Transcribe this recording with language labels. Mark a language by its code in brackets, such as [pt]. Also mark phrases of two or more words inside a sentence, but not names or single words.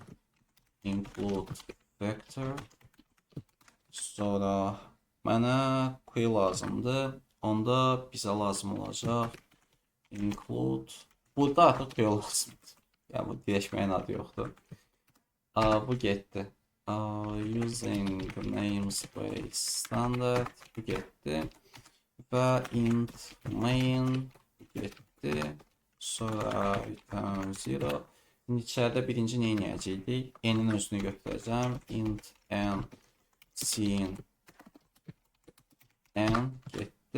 [en] Include vector. [az] Sonra mənə query lazımdır. Onda bizə lazım olacaq include. Burada artıq query lazımdır. Yəni bu dəyişməyin adı yoxdur. Bu getdi. [en] Using namespace standard [az] bu getdi. Və [en] int main [az] getdi. Sonra return 0. İndi içəridə birinci nə edəcəkdik? N'in özünü götürəcəm. [en] Int n sin n [az] getdi.